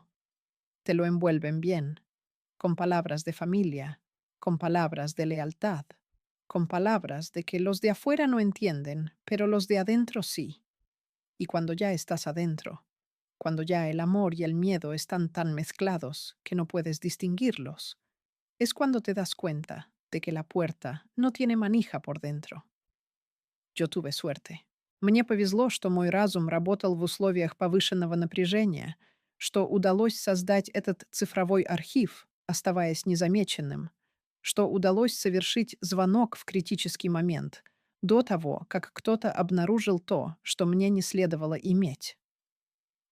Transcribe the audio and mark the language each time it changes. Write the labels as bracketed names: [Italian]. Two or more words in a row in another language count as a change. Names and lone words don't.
[Spanish] Te lo envuelven bien, con palabras de familia, con palabras de lealtad, con palabras de que los de afuera no entienden, pero los de adentro sí. Y cuando ya estás adentro, cuando ya el amor y el miedo están tan mezclados que no puedes distinguirlos, es cuando te das cuenta de que la puerta no tiene manija por dentro. Yo tuve suerte. [Russian] Мне повезло, что мой разум работал в условиях повышенного напряжения, что удалось создать этот цифровой архив, оставаясь незамеченным, что удалось совершить звонок в критический момент, до того, как кто-то обнаружил то, что мне не следовало иметь.